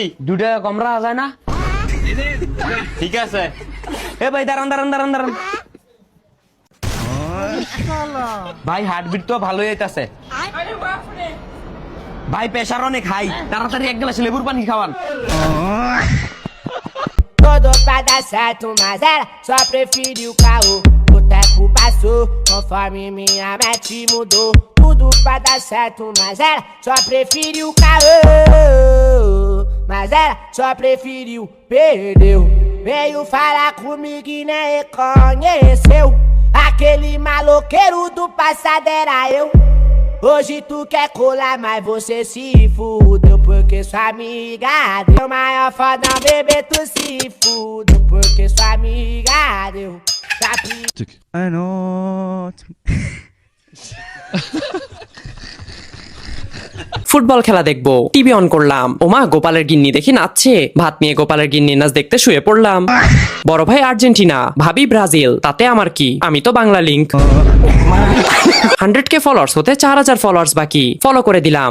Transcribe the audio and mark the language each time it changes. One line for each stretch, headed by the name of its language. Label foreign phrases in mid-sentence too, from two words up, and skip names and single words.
Bangla: 2 টাকা কম রাখা যায় না? ঠিক আছে। এ ভাই দাঁড়ান দাঁড়ান দাঁড়ান দাঁড়ান ভাই হার্টবিট তো ভালোই হইতাছে। ভাই প্রেসার অনেক হাই, তাড়াতাড়ি এক গ্লাস লেবুর পানি খাওয়ান।
Portuguese: Todo pra dar certo, mas ela só preferiu o carro. O tempo passou, conforme minha mente mudou. Tudo pra dar certo, mas ela só preferiu o carro. Mas ela só preferiu, perdeu. Veio falar comigo e nem reconheceu. Aquele maloqueiro do passado era eu. Hoje tu quer colar, mas você se fudeu. Porque sua amiga deu maior foda, bebê, tu se fudeu. Porque sua amiga deu.
English: I know.
Bangla: ফুটবল খেলা দেখবো, টিভি অন করলাম। ওমা, গোপালের গিন্নি দেখি নাচছে। ভাত নিয়ে গোপালের গিন্নি নাচ দেখতে শুয়ে পড়লাম। বড় ভাই আর্জেন্টিনা, ভাবি ব্রাজিল, তাতে আমার কি? আমি তো বাংলা লিঙ্ক। 100K ফলোয়ার্স হতে 4000 ফলোয়ার্স বাকি। ফলো করে দিলাম।